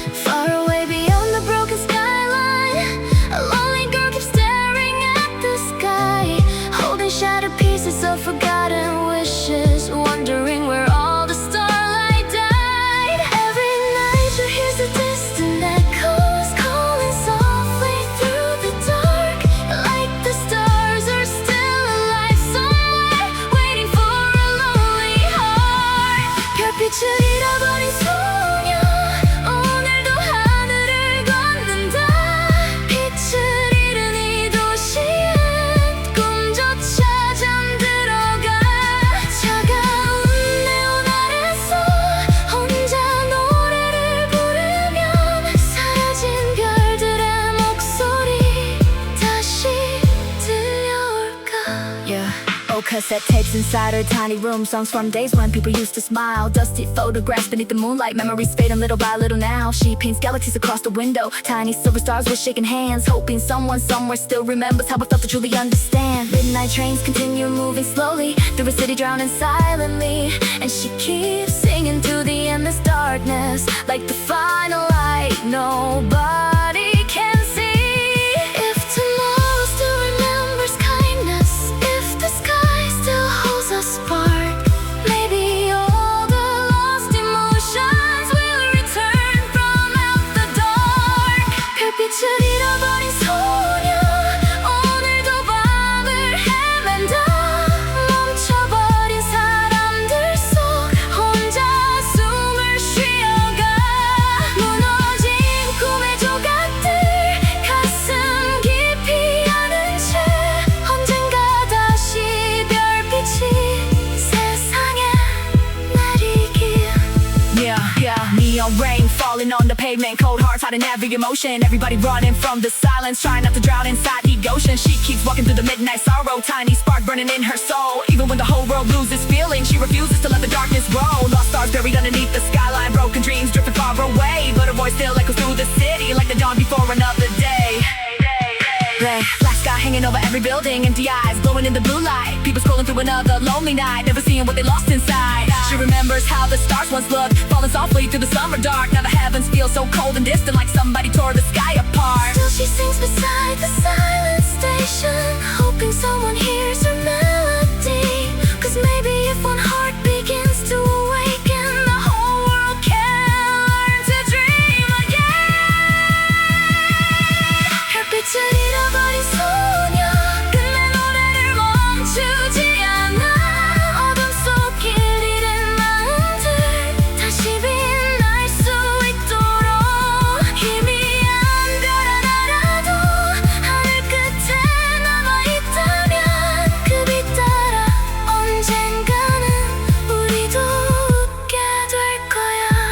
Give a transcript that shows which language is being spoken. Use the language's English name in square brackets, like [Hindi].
[English] Far away beyond the broken skyline, a lonely girl keeps staring at the sky, holding shattered pieces of forgotten wishes, wondering where all the starlight died. Every night she hears the distant echoes calling softly through the dark, like the stars are still alive somewhere, waiting for a lonely heart. [Korean] 별빛을 잃어버린 소녀, 오늘도 하늘을 걷는다. 빛을 잃은 이 도시엔 꿈조차 잠들어가. 차가운 네온 아래서 혼자 노래를 부르면 사라진 별들의 목소리 다시 들려올까. [English] Yeah. Old cassette tapes inside her tiny room. Songs from days when people used to smile. Dusty photographs beneath the moonlight. Memories fading little by little now. She paints galaxies across the window. Tiny silver stars with shaking hands, hoping someone somewhere still remembers how it felt to truly understand. Midnight trains continue moving slowly through a city drowning silently, and she keeps singing through the endless darkness, like the final light nobody can see. If tomorrow still remembers kindness, if the sky still holds a spark, maybe all the lost emotions will return from out the dark. [Korean] 별빛을 잃어버린 소녀, 오늘도 밤을 헤맨다. 멈춰버린 사람들 속 혼자 숨을 쉬어가. 무너진 꿈의 조각들 가슴 깊이 안은 채 언젠가 다시 별빛이 세상에 내리길. [English] Yeah, neon rain falling on the pavement. Cold hearts hiding every emotion. Everybody running from the silence, trying not to drown inside the ocean. She keeps walking through the midnight sorrow, tiny spark burning in her soul. Even when the whole world loses feeling, she refuses to let the darkness grow. Lost stars buried underneath the skyline, broken dreams drifting far away, but her voice still echoes through the city like the dawn before another day. Black sky hanging over every building, empty eyes glowing in the blue light. People scrolling through another lonely night, never seeing what they lost inside. She remembers how the stars once looked, falling softly through the summer dark. Now the heavens feel so cold and distant, like somebody tore the sky apart. Still she sings beside the silent station, hoping someone hears her melody. 'Cause maybe if one heart begins to awaken, the whole world can learn to dream again. [Korean] 별빛을 잃어버린 소녀, 끝내 노래를 멈추지 않아. 어둠 속 길 잃은 마음들 다시 빛날 수 있도록. 희미한 별 하나라도 하늘 끝에 남아있다면 그 빛 따라 언젠가는 우리도 웃게 될 거야.